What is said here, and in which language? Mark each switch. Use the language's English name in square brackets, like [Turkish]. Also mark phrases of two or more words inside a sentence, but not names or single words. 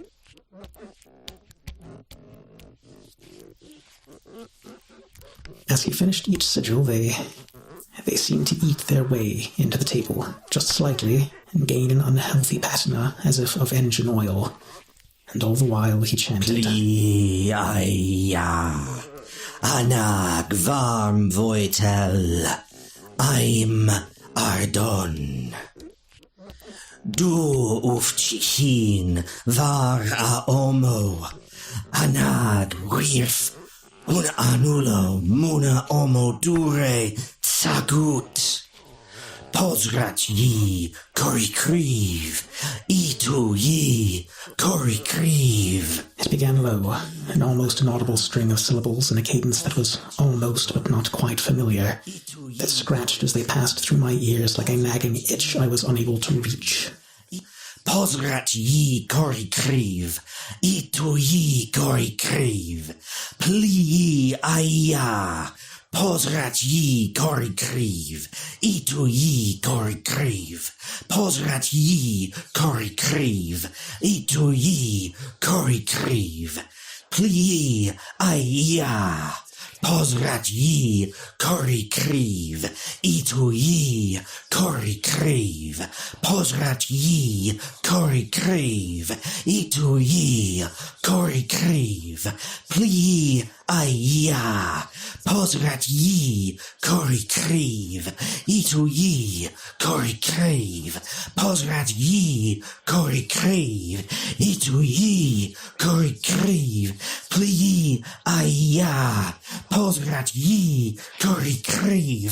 [English] As he finished each sigil, they seemed to eat their way into the table, just slightly, and gain an unhealthy patina as if of engine oil. And all the while he chanted, Pliaya, Anag Varm Voitel, I'm Ardon. Du Ufchihin Var Aomo, Anag Wirf, Un Anulo Muna Omo Dure Tsagut. Pozrat Yi Korikriv, Itu Yi Korikriv. It began low, an almost inaudible string of syllables in a cadence that was almost but not quite familiar, that scratched as they passed through my ears like a nagging itch I was unable to reach. Pozrat Yi Korikriv, Itu Yi Korikriv, Pli Yi Aya. Pozrat Yi Korikriv, Itu Yi Korikriv, Pozrat Yi Korikriv, Itu Yi Korikriv, Pli Yi Aya. Pozrat Yi Korikriv, Itu Yi Korikriv, Pozrat Yi Korikriv, Itu Yi Korikriv, Pli Yi aya, posrat ye, kori kriv, itu ye, kori kriv, posrat ye, kori kriv, itu ye, kori kriv, pli aya, posrat ye, kori kriv,